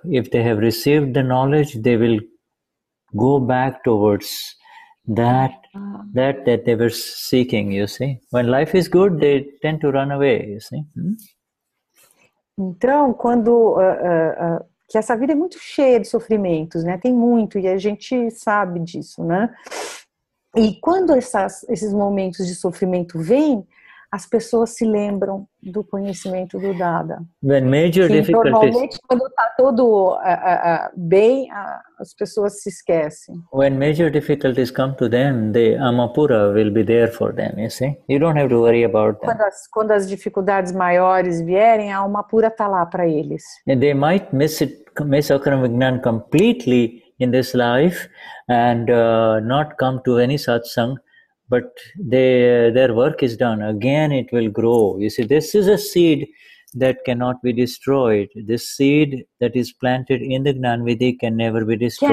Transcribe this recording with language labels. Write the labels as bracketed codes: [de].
[en] If they have received the knowledge, they will go back towards that they were seeking, you see. When life is good, they tend to run away, you see. [pt] Então, quando que essa vida é muito cheia de sofrimentos, né? Tem muito, e a gente sabe disso, né? E quando esses momentos de sofrimento vêm, as pessoas se lembram do conhecimento do Dada. Normalmente, quando está tudo bem, as pessoas se esquecem. [en] When major difficulties come to them, the Amapura will be there for them, you see. You don't have to worry about them. [pt] Quando as dificuldades maiores vierem, a Amapura está lá para eles. [en] And they might miss Akram Vignan completely in this life and not come to any satsang. But their work is done. Again, it will grow. You see, this is a seed that cannot be destroyed. This seed that is planted in the Gnani Vidhi can never be destroyed.